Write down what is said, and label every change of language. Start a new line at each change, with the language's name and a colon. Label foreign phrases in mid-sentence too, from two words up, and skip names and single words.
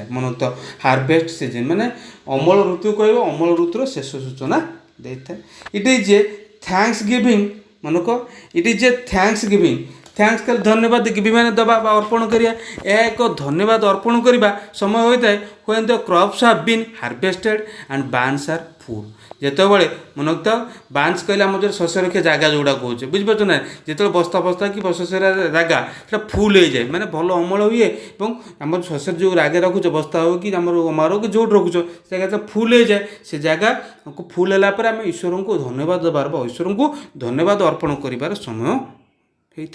Odia: ମନେକ
English: harvest season
Odia: ମାନେ ଅମଳ ଋତୁ କହିବ, ଅମଳ ଋତୁର ଶେଷ ସୂଚନା ଦେଇଥାଏ।
English: it is a thanks giving,
Odia: ମନେକ
English: it is a thanks giving,
Odia: ଥ୍ୟାଙ୍କ୍ସ କଲେ ଧନ୍ୟବାଦ ଗିଭିଂ ମାନେ ଦେବା ବା ଅର୍ପଣ କରିବା। ଏହା ଏକ ଧନ୍ୟବାଦ ଅର୍ପଣ କରିବା ସମୟ ହୋଇଥାଏ
English: when the crops have been harvested and barns are full।
Odia: ଯେତେବେଳେ ମନେ ରଖିଥାଅ ବାନ୍ସ କହିଲେ ଆମର ଯେଉଁ ଶସ୍ୟ ରଖିବା ଜାଗା ଯେଉଁଗୁଡ଼ା କହୁଛେ, ବୁଝିପାରୁଛ ନା। ଯେତେବେଳେ ବସ୍ତା କି ଶସ୍ୟର ଜାଗା ସେଟା ଫୁଲ୍ ହେଇଯାଏ, ମାନେ ଭଲ ଅମଳ ହୁଏ ଏବଂ ଆମର ଶସ୍ୟ ଯେଉଁ ଜାଗା ରଖୁଛ ବସ୍ତା ହେଉ କି ଆମର ଅମାର କି ଯେଉଁଠି ରଖୁଛ ସେ ଜାଗା ଯେତେବେଳେ ଫୁଲ୍ ହେଇଯାଏ, ସେ ଜାଗାକୁ ଫୁଲ୍ ହେଲା ପରେ ଆମେ ଈଶ୍ୱରଙ୍କୁ ଧନ୍ୟବାଦ ଦେବାର ବା ଈଶ୍ୱରଙ୍କୁ ଧନ୍ୟବାଦ ଅର୍ପଣ କରିବାର ସମୟ ହେଇଥାଏ।